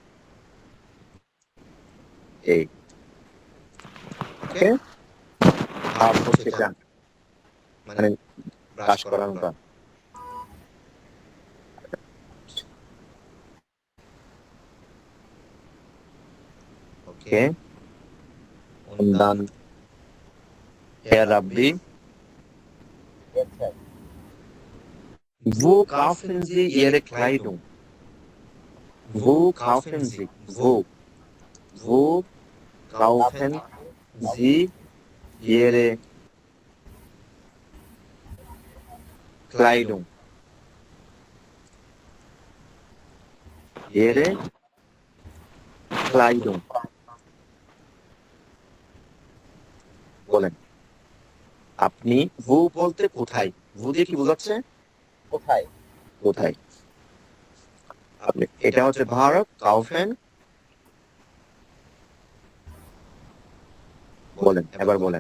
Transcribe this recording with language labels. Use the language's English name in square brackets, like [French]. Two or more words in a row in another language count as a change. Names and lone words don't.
[Bangla] এই ওকে ভাব হচ্ছে এটা মানে ব্রাশ করানোটা ওকে [German] und dann Herr Rabbi, [English] yes, স্যার [German] wo kaufen Sie Ihre Kleidung? Wo kaufen Sie? Wo kaufen Sie Ihre Kleidung? Ihre Kleidung. [Bangla] বলেন আপনি ভু বলতে কোথায় ভু দিয়ে কি বোঝাচ্ছে কোথায় কোথায় আপনি এটা হচ্ছে ভারত কাউফেন বলেন এবার বলেন